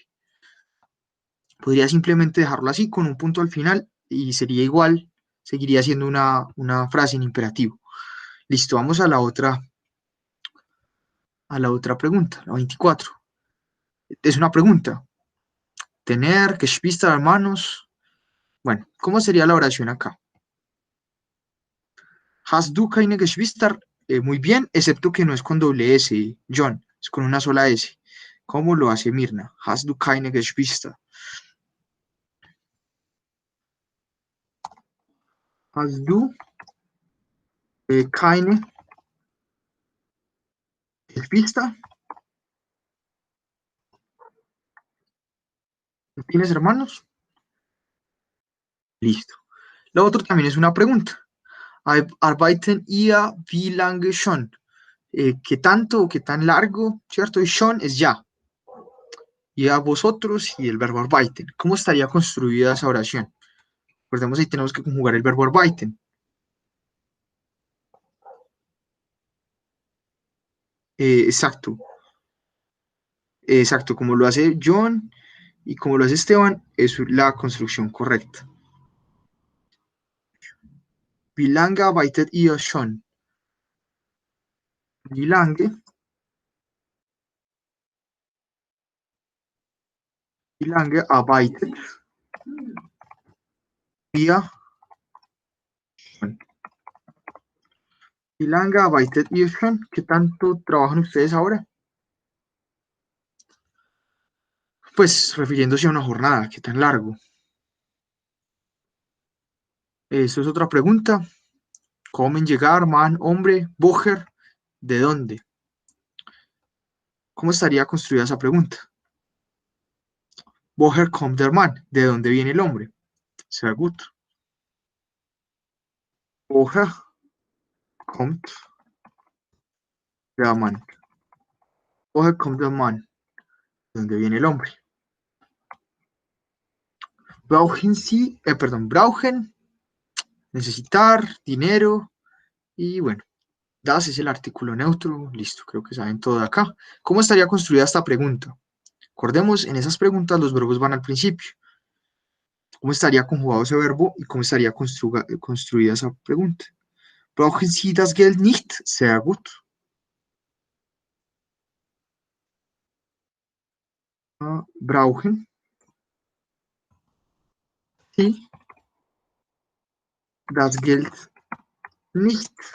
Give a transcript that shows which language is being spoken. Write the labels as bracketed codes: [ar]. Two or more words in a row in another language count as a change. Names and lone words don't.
[es] Podría simplemente dejarlo así con un punto al final y sería igual, seguiría siendo una frase en imperativo. Listo, vamos a la otra pregunta, la 24. Es una pregunta. Tener, Geschwister, hermanos. Bueno, ¿cómo sería la oración acá? [de] Hast du keine Geschwister? [es] Muy bien, excepto que no es con doble S, John, es con una sola S. ¿Cómo lo hace Mirna? [de] Hast du keine Geschwister? Hast du keine Geschwister? [es] ¿No tienes hermanos? Listo. Lo otro también es una pregunta. [de] Arbeiten ihr wie lange schon? [es] ¿Qué tanto o qué tan largo? ¿Cierto? Y schon es ya. Y a vosotros y el verbo arbeiten. ¿Cómo estaría construida esa oración? Recordemos ahí tenemos que conjugar el verbo arbeiten. Exacto. Exacto. Como lo hace John y como lo hace Esteban, es la construcción correcta. [de] Wie lange arbeitet ihr schon? Wie lange? Wie lange arbeitet ihr schon? Wie lange arbeitet ihr schon? [es] ¿Qué tanto trabajan ustedes ahora? Pues refiriéndose a una jornada, ¿qué tan largo? Eso es otra pregunta. Comen, llegar, man, hombre, Boger, ¿de dónde? ¿Cómo estaría construida esa pregunta? [de] Woher kommt der Mann? [es] ¿De dónde viene el hombre? Sehr gut. [de] Woher kommt der Mann? Woher kommt der Mann? [es] ¿De dónde viene el hombre? [de] Brauchen Sie, perdón, brauchen, [es] necesitar, dinero, y bueno, das es el artículo neutro, listo, creo que saben todo de acá. ¿Cómo estaría construida esta pregunta? Recordemos, en esas preguntas los verbos van al principio. ¿Cómo estaría conjugado ese verbo y cómo estaría construida esa pregunta? [de] Brauchen Sie das Geld nicht? Sehr gut. Brauchen Sie das Geld nicht?